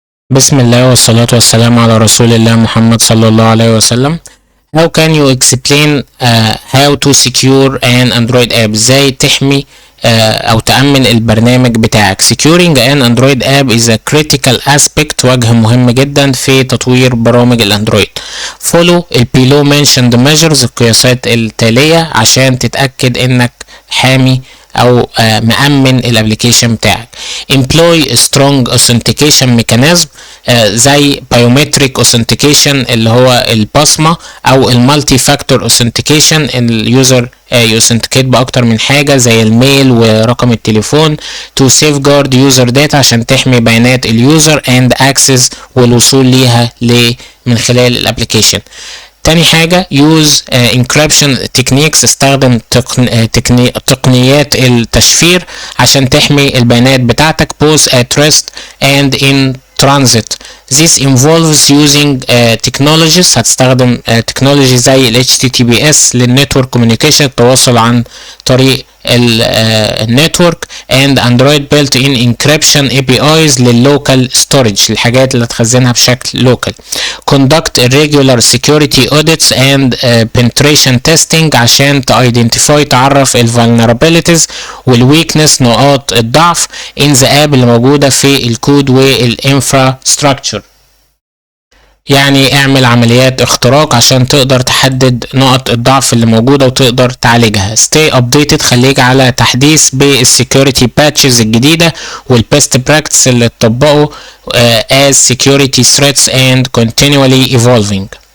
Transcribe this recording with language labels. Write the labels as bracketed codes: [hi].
[ar] بسم الله والصلاة والسلام على رسول الله محمد صلى الله عليه وسلم. [en] How can you explain how to secure an Android app؟ [ar] ازاي تحمي او تأمن البرنامج بتاعك. [en] Securing an Android app is a critical aspect، [ar] وجه مهم جدا في تطوير برامج الاندرويد. [en] Follow ال below mentioned measures، [ar] القياسات التالية عشان تتأكد انك حامي او مأمن الابليكيشن بتاعك. [en] Employ strong authentication mechanism [ar] زي biometric authentication اللي هو البصمة، او المالتي فاكتور authentication اليوزر يوثنتيكيت باكتر من حاجة زي الميل ورقم التليفون [en] to safeguard user data [ar] عشان تحمي بيانات اليوزر [en] and access [ar] والوصول ليها من خلال الابليكيشن. تاني حاجة [en] use encryption techniques، [ar] استخدم تقنيات التشفير عشان تحمي البيانات بتاعتك [en] both at rest and in transit. This involves using technologies، [ar] هتستخدم [en] technology زي ال HTTPS للنتورك communication، [ar] التواصل عن طريق النتورك [en] and Android built-in encryption APIs للlocal storage، [ar] الحاجات اللي تخزنها بشكل local. [en] Conduct regular security audits and penetration testing [ar] عشان تعرف [en] ال vulnerabilities وال weakness، [ar] نقاط الضعف [en] in the app [ar] اللي موجودة في الكود [en] والinfrastructure. [ar] يعني اعمل عمليات اختراق عشان تقدر تحدد نقط الضعف اللي موجودة وتقدر تعالجها. [en] Stay updated، [ar] خليك على تحديث بالسكيورتي باتشز الجديدة والبيست براكتس اللي اتطبقوا [en] as security threats and continually evolving.